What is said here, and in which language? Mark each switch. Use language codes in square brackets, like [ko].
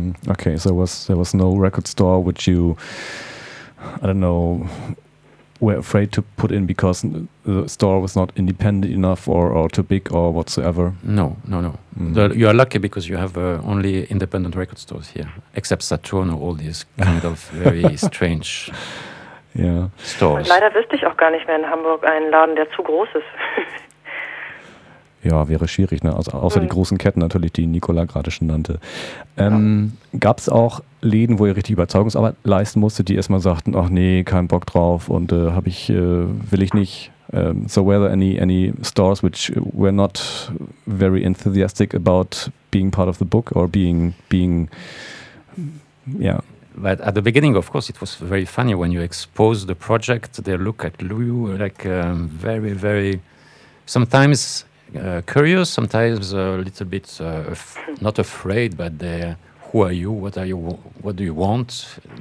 [en] Okay, so there was no record store which you, I don't know, were afraid to put in because the store was not independent enough or too big or whatsoever. No. Mm. You are lucky because you have only independent record stores here, except Saturn or all these kind of very strange. Yeah. Stores. [de] Und leider wüsste ich auch gar nicht mehr in Hamburg einen Laden, der zu groß ist. Ja, wäre schwierig, ne? Außer die großen Ketten natürlich, die Nicola gerade schon nannte. Gab es auch Läden, wo ihr richtig Überzeugungsarbeit leisten musstet, die erstmal sagten, ach nee, kein Bock drauf und will ich nicht. [en] So were there any stores which were not very enthusiastic about being part of the book or being yeah. But at the beginning, of course, it was very funny when you expose the project, they look at you like very, very sometimes curious, sometimes a little bit not afraid, but they, who are you? What are you? What do you want?